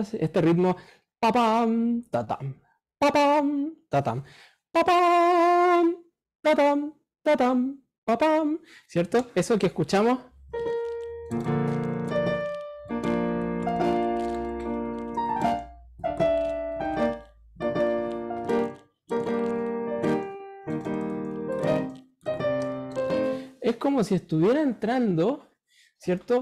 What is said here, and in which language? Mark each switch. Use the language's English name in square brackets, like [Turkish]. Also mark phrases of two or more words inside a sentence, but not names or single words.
[Spanish] Este ritmo papam, tatam, papam, tatam, papam, tatam, tatam, papam, ¿cierto? Eso que escuchamos. Es como si estuviera entrando, ¿cierto?